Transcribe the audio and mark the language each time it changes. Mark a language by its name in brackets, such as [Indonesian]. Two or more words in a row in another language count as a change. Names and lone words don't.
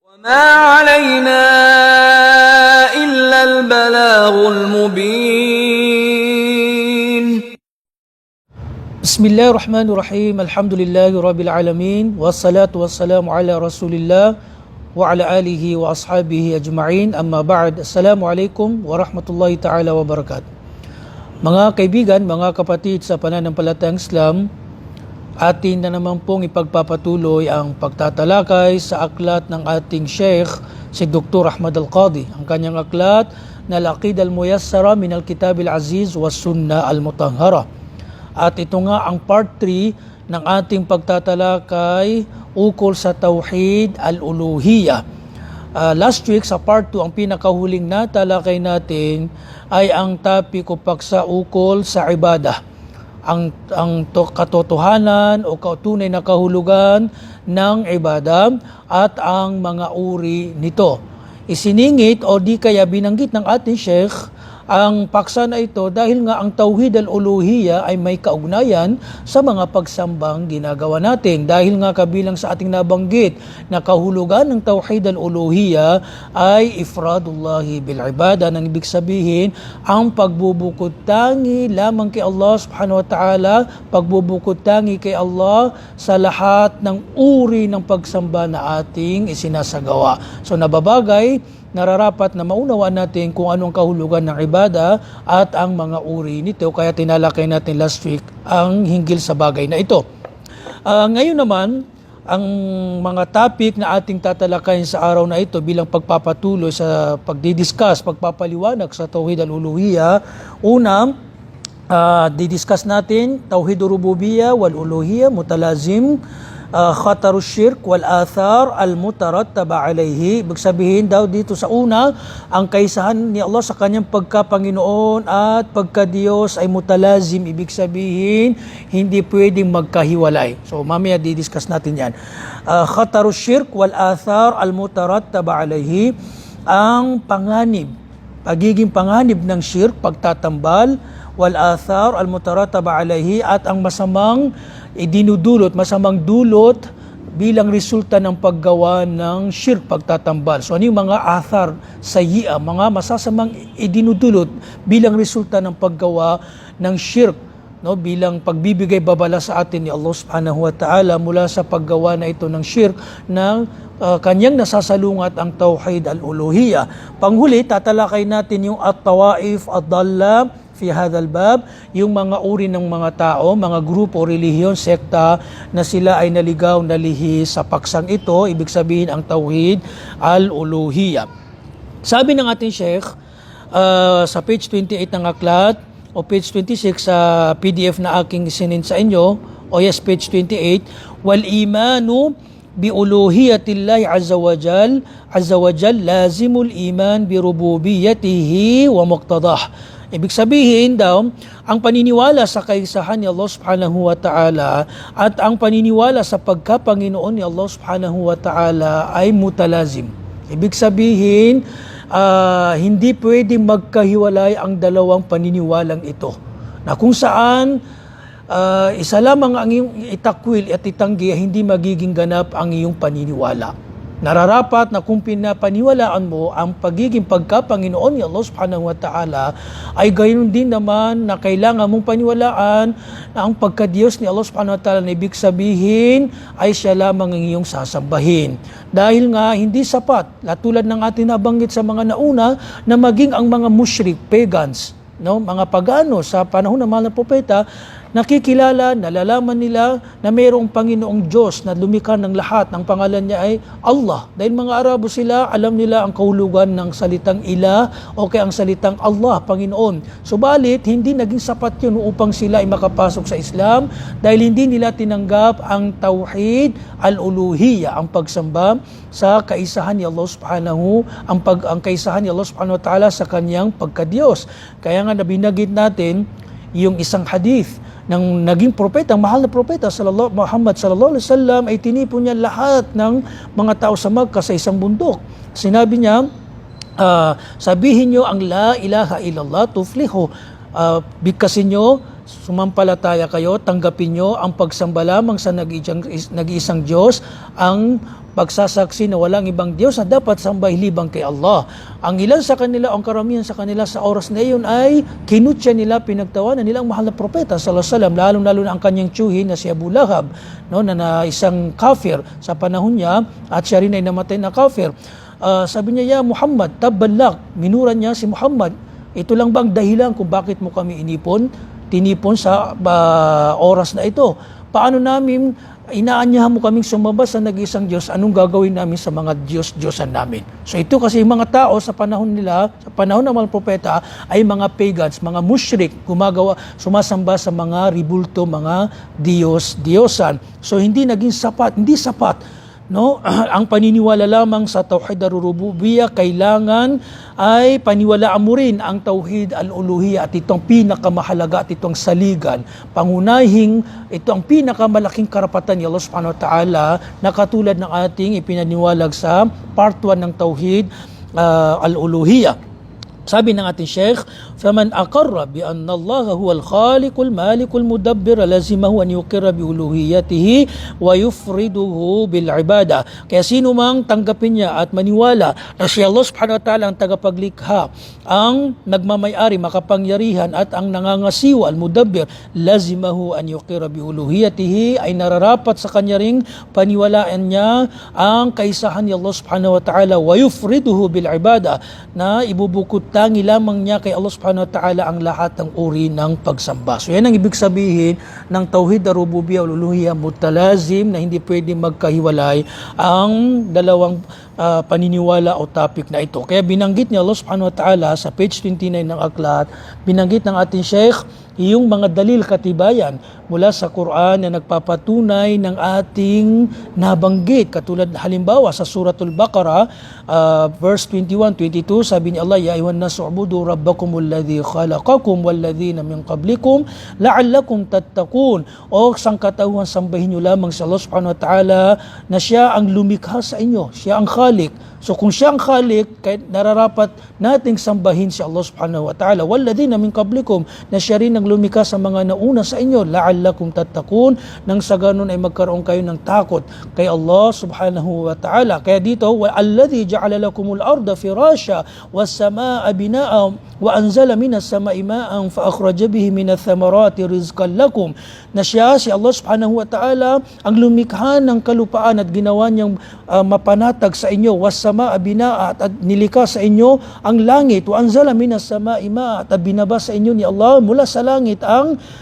[Arabic] وما علينا إلا البلاغ المبين. بسم الله الرحمن الرحيم. الحمد لله رب العالمين والصلاة والسلام على رسول الله وعلى آله وأصحابه أجمعين. أما بعد, السلام عليكم ورحمة الله تعالى وبركاته. [Filipino] Mga kaibigan, mga kapatid sa pananampalatayang Islam, atin na naman pong ipagpapatuloy ang pagtatalakay sa aklat ng ating Sheikh, si Dr. Ahmad Al-Qadi. Ang kanyang aklat na Al-Aqidah Al-Muyassara min Al-Kitab Al-Aziz wa Sunnah Al-Mutahhara. At ito nga ang part 3 ng ating pagtatalakay ukol sa [Arabic] توحيد الألوهية. [English] Last week [Filipino] sa part 2, ang pinakahuling natalakay natin ay ang topic o paksa ukol sa ibadah. Ang katotohanan o tunay na kahulugan ng ibadah at ang mga uri nito. Isiningit o di kaya binanggit ng ating Sheikh ang paksa na ito dahil nga ang [Arabic] توحيد الألوهية [Filipino] ay may kaugnayan sa mga pagsambang ginagawa natin. Dahil nga kabilang sa ating nabanggit na kahulugan ng [Arabic] توحيد الألوهية [Filipino] ay [Arabic] إفراد الله بالعبادة, [Filipino] nang ibig sabihin ang pagbubukod tangi lamang kay Allah [Arabic] سبحانه وتعالى, [Filipino] pagbubukod tangi kay Allah sa lahat ng uri ng pagsamba na ating isinasagawa. So nababagay, nararapat na maunawaan natin kung anong kahulugan ng ibada at ang mga uri nito. Kaya tinalakay natin [English] last week [Filipino] ang hinggil sa bagay na ito. Ngayon naman, ang mga topic na ating tatalakayin sa araw na ito bilang pagpapatuloy sa pagdidiscuss, pagpapaliwanag sa [Arabic] توحيد الألوهية. [Filipino] Una, didiscuss natin [Arabic] توحيد الربوبية والألوهية متلازم، خطر الشرك والأثر المترتب عليه. [Filipino] Ibig sabihin daw dito sa una, ang kaisahan ni Allah sa kanyang pagka-Panginoon at pagka-Diyos ay mutalazim. Ibig sabihin hindi pwedeng magkahiwalay. So mamaya di-discuss natin yan. [Arabic] خطر الشرك والأثر المترتب عليه, [Filipino] ang panganib, pagiging panganib ng shirk, pagtatambal, [Arabic] والأثر المترتب عليه, [Filipino] at ang masamang masamang dulot bilang resulta ng paggawa ng shirk, pagtatambal. So ano yung mga [Arabic] آثار سيئة, [Filipino] mga masasamang idinudulot bilang resulta ng paggawa ng shirk, no, bilang pagbibigay babala sa atin ni Allah [Arabic] سبحانه وتعالى [Filipino] mula sa paggawa na ito ng shirk ng kanyang nasasalungat ang [Arabic] توحيد الألوهية. [Filipino] Panghuli, tatalakay natin yung [Arabic] الطوائف الضالة في هذا الباب, [Filipino] yung mga uri ng mga tao, mga grupo, relihiyon, sekta na sila ay naligaw, nalihi sa paksang ito. Ibig sabihin ang [Arabic] توحيد الألوهية. [Filipino] Sabi ng ating Sheikh sa page 28 ng aklat o page 26 sa PDF na aking isinin sa inyo, o yes, page 28, [Arabic] والإيمان بألوهية الله عز وجل لازم الإيمان بربوبيته ومقتضاه. [Filipino] Ibig sabihin daw, ang paniniwala sa kaisahan ni Allah [Arabic] سبحانه وتعالى [Filipino] at ang paniniwala sa pagka-Panginoon ni Allah [Arabic] سبحانه وتعالى [Filipino] ay mutalazim. Ibig sabihin, hindi pwedeng magkahiwalay ang dalawang paniniwalang ito, na kung saan isa lamang ang iyong itakwil at itanggi, hindi magiging ganap ang iyong paniniwala. Nararapat na kung pinapaniwalaan mo ang pagiging pagka-Panginoon ni Allah [Arabic] سبحانه وتعالى, [Filipino] ay gayon din naman na kailangan mong paniwalaan na ang pagka-Diyos ni Allah [Arabic] سبحانه وتعالى, [Filipino] na ibig sabihin ay siya lamang ang iyong sasambahin. Dahil nga hindi sapat, tulad ng ating nabanggit sa mga nauna, na maging ang mga mushrik, pagans, no, mga pagano sa panahon ng mahal na propeta, nakikilala, nalalaman nila na mayroong Panginoong Diyos na lumikha ng lahat. Ang pangalan niya ay Allah. Dahil mga Arabo sila, alam nila ang kahulugan ng salitang ilah o kaya ang salitang Allah, Panginoon. Subalit, hindi naging sapat yun upang sila ay makapasok sa Islam dahil hindi nila tinanggap ang [Arabic] توحيد الألوهية, [Filipino] ang pagsamba sa kaisahan ni Allah subhanahu, ang kaisahan ni Allah [Arabic] سبحانه وتعالى [Filipino] sa kanyang pagka-Diyos. Kaya nga nabinagit natin yung isang hadith ng naging propeta, mahal na propeta Muhammad [Arabic] صلى الله عليه وسلم, [Filipino] ay tinipon niya lahat ng mga tao sa Makkah sa isang bundok. Sinabi niya, sabihin niyo ang [Arabic] لا إله إلا الله تفلحوا, [Filipino] bigkasin niyo sumampalataya kayo, tanggapin nyo ang pagsamba lamang sa nag-iisang Diyos, ang pagsasaksi na walang ibang Diyos na dapat sambahin libang kay Allah. Ang ilan sa kanila, ang karamihan sa kanila sa oras na iyon ay kinutya nila, pinagtawanan nilang mahal na propeta [Arabic] صلى الله عليه وسلم, [Filipino] lalong-lalo na ang kanyang tiyuhin na si Abu Lahab, no, na isang kafir sa panahon niya, at siya rin ay namatay na kafir. Sabi niya, [Arabic] يا محمد، تبا لك, [Filipino] minura niya si Muhammad, ito lang ba ang dahilan kung bakit mo kami tinipon sa oras na ito? Paano namin inaanyahan mo kaming sumamba sa nag-iisang Diyos, anong gagawin namin sa mga Diyos-Diyosan namin? So ito kasi yung mga tao sa panahon nila, sa panahon ng mga propeta, ay mga pagans, mga mushrik, sumasamba sa mga ribulto, mga Diyos-Diyosan. So hindi sapat, no? Ang paniniwala lamang sa [Arabic] توحيد الربوبية, [Filipino] kailangan ay paniwalaan mo rin ang [Arabic] توحيد الألوهية, [Filipino] at itong pinakamahalaga at itong saligan. Pangunahing ito ang pinakamalaking karapatan ni Allah [Arabic] سبحانه وتعالى, [Filipino] na katulad ng ating ipinaniwalag sa part 1 ng [Arabic] توحيد الألوهية. [Filipino] Sabi ng ating Sheikh, [Arabic] فَمَنْ أَقَرَّ بِأَنَّ اللَّهَ هُوَ الْخَالِقُ الْمَالِكُ الْمُدَبِّرُ لَزِمَهُ أَنْ يُقِرَّ بِأُلُوهِيَّتِهِ وَيُفْرِدُهُ بِالْعِبَادَةِ. [Filipino] Kaya sino mang tanggapin niya at maniwala na si Allah [Arabic] سبحانه وتعالى [Filipino] ang tagapaglikha, ang nagmamayari, makapangyarihan, at ang nangangasiwa, [Arabic] المدبر، لزمه أن يقر بألوهيته, [Filipino] ay nararapat sa kanya ring paniwalaan niya ang kaisahan ni Allah [Arabic] سبحانه وتعالى, ويفرده بالعبادة, [Filipino] na ibubukod tangi lamang niya kay Allah [Arabic] سبحانه وتعالى [Filipino] ang lahat ng uri ng pagsamba. So yan ang ibig sabihin ng [Arabic] توحيد الربوبية والألوهية، متلازم, [Filipino] na hindi pwede magkahiwalay ang dalawang paniniwala o topic na ito. Kaya binanggit ni Allah [Arabic] سبحانه وتعالى [Filipino] sa page 29 ng aklat, binanggit ng ating Sheikh yung mga dalil katibayan mula sa Quran na nagpapatunay ng ating nabanggit. Katulad halimbawa sa Suratul Baqarah, verse 21-22, sabi ni Allah, [Arabic] يا أيها الناس اعبدوا ربكم الذي خلقكم والذين من قبلكم لعلكم تتقون. [Filipino] O sangkatauhan, sambahin niyo lamang sa Allah [Arabic] سبحانه وتعالى [Filipino] na siya ang lumikha sa inyo, siya ang Khalik. So kung siya ang Khalik, nararapat nating sambahin si Allah [Arabic] سبحانه وتعالى. والذين من قبلكم, [Filipino] na siya rin ang lumikha sa mga nauna sa inyo, [Arabic] لعلكم تتقون, [Filipino] nang sa ganun ay magkaroon kayo ng takot kay Allah [Arabic] سبحانه وتعالى. [Filipino] Kaya dito, [Arabic] الذي جعل لكم الأرض فراشا والسماء بناء وأنزل من السماء ماء فأخرج به من الثمرات رزقا لكم, [Filipino] na siya, si Allah [Arabic] سبحانه وتعالى, [Filipino] ang lumikha ng kalupaan at ginawa niyang mapanatag sa inyo, [Arabic] والسماء بناء, [Filipino] at nilika sa inyo ang langit, [Arabic] وأنزل من السماء ماء, [Filipino] at binaba sa inyo ni Allah mula sa langit ang